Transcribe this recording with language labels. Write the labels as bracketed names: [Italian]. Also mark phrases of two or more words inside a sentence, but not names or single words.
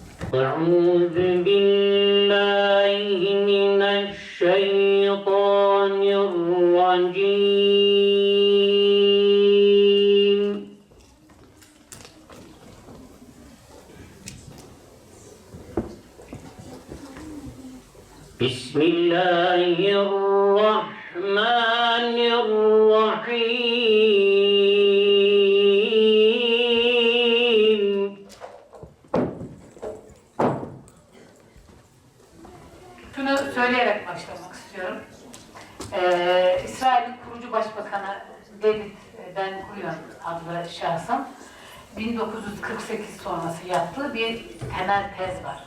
[Arabic] أعوذ بالله من الشيطان الرجيم بسم الله الرحمن الرحيم [Turkish] Şunu söyleyerek başlamak istiyorum. İsrail'in kurucu başbakanı David Ben Gurion adlı şahsın 1948 sonrası yaptığı bir temel tez var.